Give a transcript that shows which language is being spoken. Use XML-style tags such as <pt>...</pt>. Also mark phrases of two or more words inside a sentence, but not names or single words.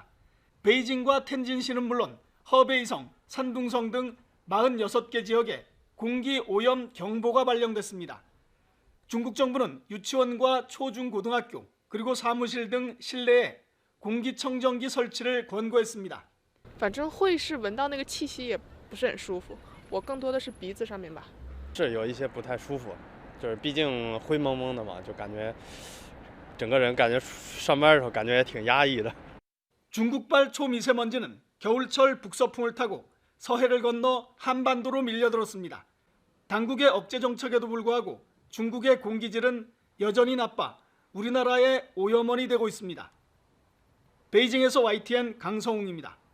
<ko>베이징과 텐진시는 물론 허베이성, 산둥성 등 46개 지역에 공기 오염 경보가 발령됐습니다. 중국 정부는 유치원과 초중고등학교 그리고 사무실 등 실내에 공기청정기 설치를 권고했습니다.</ko> <zh>反正会是闻到那个气息也不是很舒服，我更多的是鼻子上面吧。是有一些不太舒服，就是毕竟灰蒙蒙的嘛，就感觉整个人感觉上班的时候感觉也挺压抑的。</zh> <ko>중국발 초미세먼지는 겨울철 북서풍을 타고 서해를 건너 한반도로 밀려들었습니다. 당국의 억제 정책에도 불구하고 중국의 공기질은 여전히 나빠 우리나라의 오염원이 되고 있습니다. 베이징에서 YTN 강성웅입니다.</ko>